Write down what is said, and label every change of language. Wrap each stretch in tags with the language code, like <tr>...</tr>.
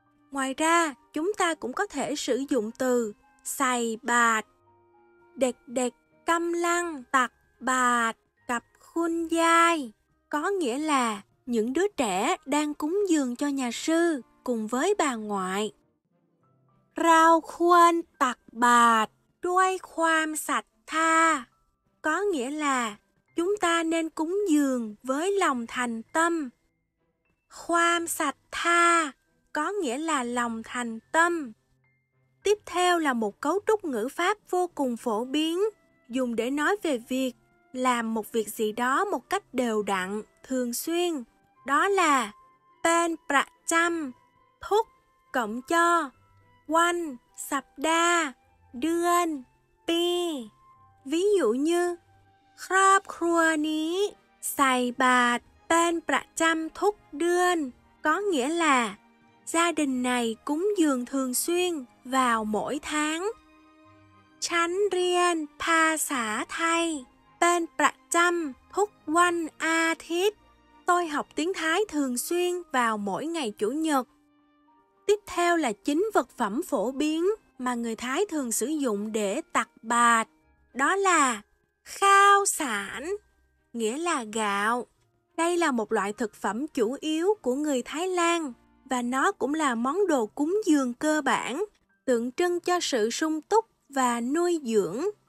<vi>Ngoài ra, chúng ta cũng có thể sử dụng từ xày bạt.</vi> <th>ด็กๆ กำลังตักบาตร กับคุณยาย</th> <vi>có nghĩa là những đứa trẻ đang cúng dường cho nhà sư cùng với bà ngoại.</vi> <th>เราควรตักบาตรด้วยความศรัทธา</th> <vi>có nghĩa là chúng ta nên cúng dường với lòng thành tâm. ความศรัทธา có nghĩa là lòng thành tâm. Tiếp theo là một cấu trúc ngữ pháp vô cùng phổ biến, dùng để nói về việc làm một việc gì đó một cách đều đặn, thường xuyên. Đó là</vi> <th>เป็นประจำ ทุก</th> <vi>cộng cho</vi> <th>วัน สัปดาห์ เดือน ปี</th> <vi>Ví dụ như</vi> <th>ครอบครัวนี้ใส่บาตรเป็นประจำทุกเดือน</th> <vi>có nghĩa là gia đình này cúng dường thường xuyên vào mỗi tháng.</vi> <th>ฉันเรียนภาษาไทยเป็นประจำทุกวันอาทิตย์</th> <vi>Tôi học tiếng Thái thường xuyên vào mỗi ngày Chủ nhật. Tiếp theo là 9 vật phẩm phổ biến mà người Thái thường sử dụng đểตักบาตร. Đó là ข้าวสาร nghĩa là gạo. Đây là một loại thực phẩm chủ yếu của người Thái Lan và nó cũng là món đồ cúng dường cơ bản, tượng trưng cho sự sung túc và nuôi dưỡng.</vi>